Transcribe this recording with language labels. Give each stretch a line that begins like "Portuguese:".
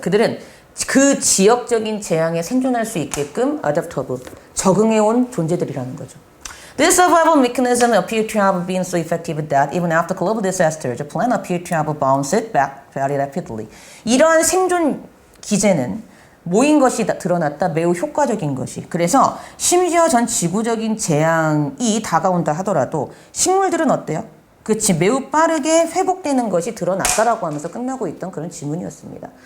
Korean: 그들은 그 지역적인 재앙에 생존할 수 있게끔 adaptable, 적응해온 존재들이라는 거죠.
English: This survival mechanism appear to have been so effective that even after global disasters, the plant appeared to have bounced back very rapidly.
Korean: 이러한 생존 기제는 모인 것이 드러났다. 매우 효과적인 것이. 그래서 심지어 전 지구적인 재앙이 다가온다 하더라도 식물들은 어때요? 그치, 매우 빠르게 회복되는 것이 드러났다라고 하면서 끝나고 있던 그런 지문이었습니다.